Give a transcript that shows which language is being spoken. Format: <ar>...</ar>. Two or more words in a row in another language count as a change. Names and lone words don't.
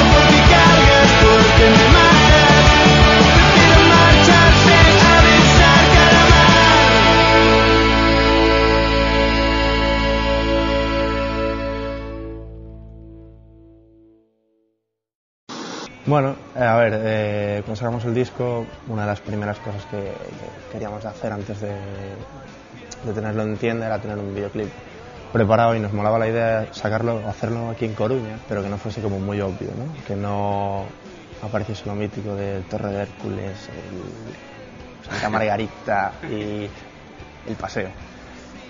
<gl>Porque cargas, porque me matas. Prefiro marchar sen avisar, calamar.</gl> <es>Bueno, a ver, cuando sacamos el disco, una de las primeras cosas que queríamos hacer antes de tenerlo en tienda era tener un videoclip preparado, y nos molaba la idea de sacarlo, hacerlo aquí en Coruña, pero que no fuese como muy obvio, ¿no? Que no apareciese lo mítico de Torre de Hércules, Santa Margarita y el paseo.</es>